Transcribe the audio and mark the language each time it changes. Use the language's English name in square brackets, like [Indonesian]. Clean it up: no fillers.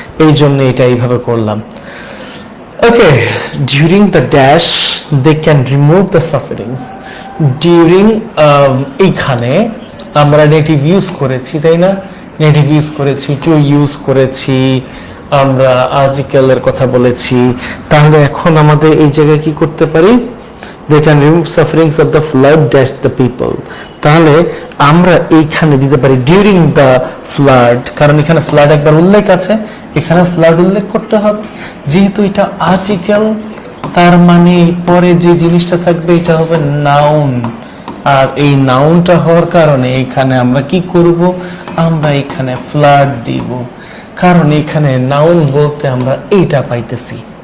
[Bangla] এই জন্য এটা এইভাবে করলাম। ওকে, [English] During the dash they can remove the sufferings. [Bangla] During, এইখানে আমরা নেটিভ ইউজ করেছি, তাই না? নেটিভ ইউজ করেছি, টু ইউজ করেছি, আমরা আর্টিকেলের কথা বলেছি। তাহলে এখন আমাদের এই জায়গায় কি করতে পারি, [English] they can remove sufferings of the flood dash the people। [Bangla] তাহলে আমরা এইখানে দিতে পারি [English] during the flood, [Bangla] কারণ এখানে flood একবার উল্লেখ আছে, এখানে flood উল্লেখ করতে হবে। যেহেতু এটা আর্টিকেল, তার মানে পরে যে জিনিসটা থাকবে এটা হবে নাউন, আর এই নাউনটা হওয়ার কারণে এখানে আমরা কি করব, আমরা এখানে flood দিব, কারণ এখানে নাউন বলতে আমরা এইটা পাইতেছি।